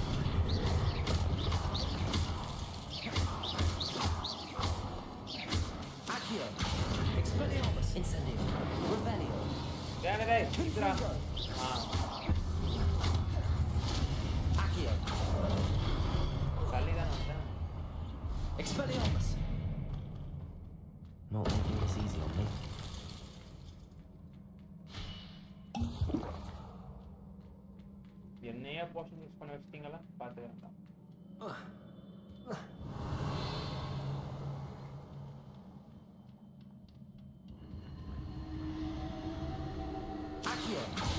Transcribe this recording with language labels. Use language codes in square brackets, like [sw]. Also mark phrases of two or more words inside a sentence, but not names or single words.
[en] Accio. Expelliarmus. Incendio. Revelio. Confringo. Accio. Expelliarmus. Not making this easy on me. [ta] என்னையா [en] potion use [ta] பண்ண வச்சிட்டீங்களா? பார்த்துக்கலாம். [en] Accio.